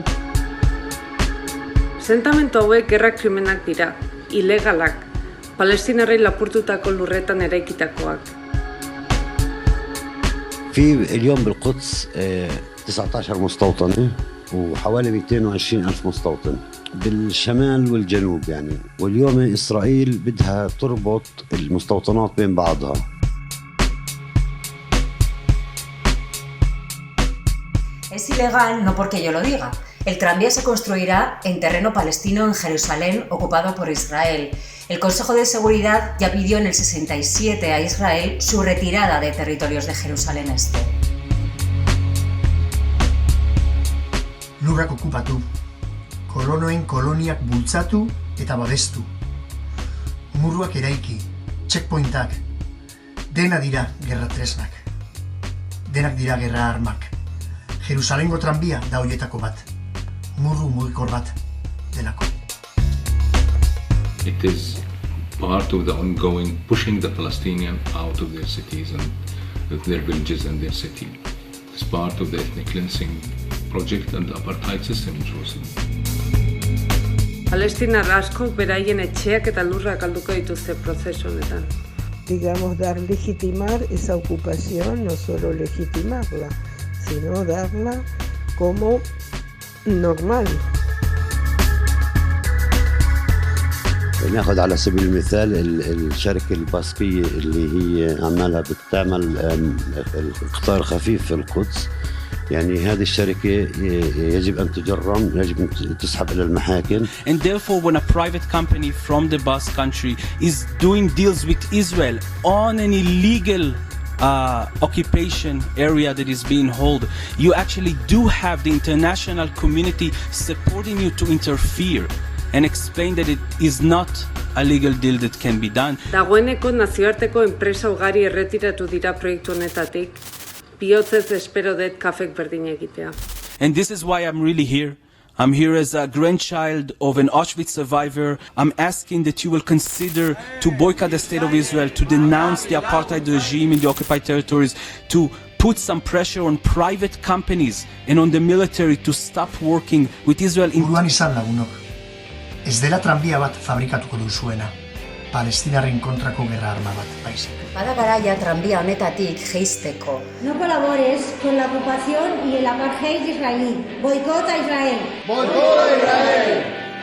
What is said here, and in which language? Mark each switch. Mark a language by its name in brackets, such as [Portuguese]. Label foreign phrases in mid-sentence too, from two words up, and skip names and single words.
[Basque] Asentamendu hauek gerra krimenak dira, ilegalak, palestinarrei lapurtutako lurretan eraikitakoak. [Arabic] في اليوم بالقدس 19 مستوطنة وحوالي 220,000 مستوطن بالشمال والجنوب يعني، واليوم إسرائيل بدها تربط المستوطنات بين بعضها. [Spanish] Es ilegal no porque yo lo diga. El tranvía se construirá en terreno palestino en Jerusalén, ocupado por Israel. El Consejo de Seguridad ya pidió en el 67 a Israel su retirada de territorios de Jerusalén Este. [Basque] Lurrak okupatu, kolonoen koloniak bultzatu eta babestu. Murruak eraiki, checkpointak, dena dira gerra tresnak. Denak dira gerra armak. Jerusalengo tranbia da hoietako bat. Murru mugikor bat delako. [English] It is part of the ongoing pushing the Palestinians out of their cities and their villages and their city. It's part of the ethnic cleansing project and the apartheid system in Jerusalem. [Basque] Palestinar askok beraien etxeak eta lurrak galduko dituzte prozesu honetan. [Spanish] Digamos, dar legitimar esa ocupación, no solo legitimarla, sino darla como normal. [Arabic] ناخذ على سبيل المثال الشركة الباسكية اللي هي عمالها بتعمل القطار خفيف في القدس، يعني هذه الشركة يجب أن تجرم، يجب أن تسحب إلى المحاكم. [English] And therefore, when a private company from the Basque country is doing deals with Israel on an illegal occupation area that is being held, you actually do have the international community supporting you to interfere and explain that it is not a legal deal that can be done. [Basque] Dagoeneko nazioarteko enpresa ugari erretiratu dira proiektu honetatik, bihotzez espero dut CAFek berdin egitea. [English] And this is why I'm really here. I'm here as a grandchild of an Auschwitz survivor. I'm asking that you will consider to boycott the state of Israel, to denounce the apartheid regime in the occupied territories, to put some pressure on private companies and on the military to stop working with Israel. [Basque] Buruan izan lagunok, ez dela tranbia bat fabrikatuko duzuena, Palestinarren kontrako gerra arma bat baizik. Bada garaia tranbia honetatik jeisteko. [Spanish] No colabores con la ocupación y el apartheid israelí. Boicota a Israel. ¡Boicota a Israel!